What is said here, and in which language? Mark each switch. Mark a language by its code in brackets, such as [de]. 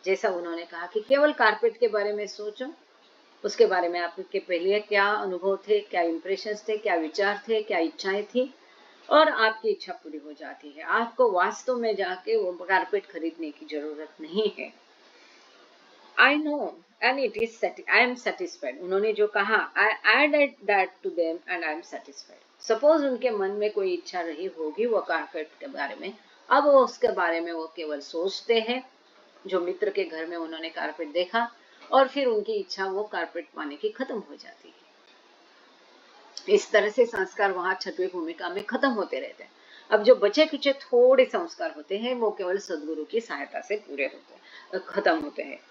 [hi] जैसा उन्होंने कहा कि केवल कारपेट के बारे में सोचो, उसके बारे में आपके पहले क्या अनुभव थे, क्या इंप्रेशंस थे, क्या विचार थे, क्या इच्छाएं थी, और आपकी इच्छा पूरी हो जाती है। आपको वास्तव में जाके वो कारपेट खरीदने की जरूरत नहीं है। [en] I know and it is I am satisfied. [hi] उन्होंने जो कहा, [en] I added that to them and I am satisfied. Suppose [hi] उनके मन में कोई इच्छा रही होगी वो कारपेट के बारे में, अब वो उसके बारे में वो केवल सोचते हैं, जो मित्र के घर में उन्होंने कारपेट देखा, और फिर उनकी इच्छा वो कारपेट पाने की खत्म हो जाती है। इस तरह से संस्कार वहां छठवीं भूमिका में खत्म होते रहते हैं। अब जो बचे कुचे थोड़े संस्कार होते हैं वो केवल सदगुरु की सहायता से पूरे होते हैं, खत्म होते हैं।